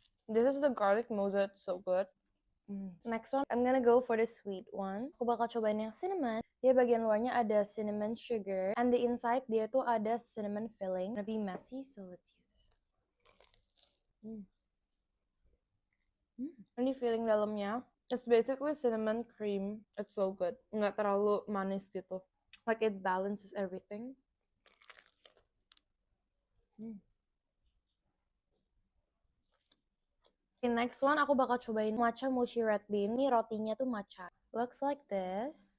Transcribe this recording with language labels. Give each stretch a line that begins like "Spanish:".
English: This is the garlic moza, it's so good. Next one, I'm gonna go for the sweet one.
Indonesian: Aku bakal cobain yang cinnamon. Dia bagian luarnya ada cinnamon sugar,
English: and the inside
Indonesian: dia tuh ada cinnamon filling. Lebih
English: messy, so let's use this.
Indonesian: Ini filling dalamnya,
English: it's basically cinnamon cream. It's so good.
Indonesian: Nggak terlalu manis gitu.
English: Like it balances everything. Okay, next one
Indonesian: aku bakal cobain matcha mochi red bean. Ini rotinya tuh matcha.
English: Looks like this.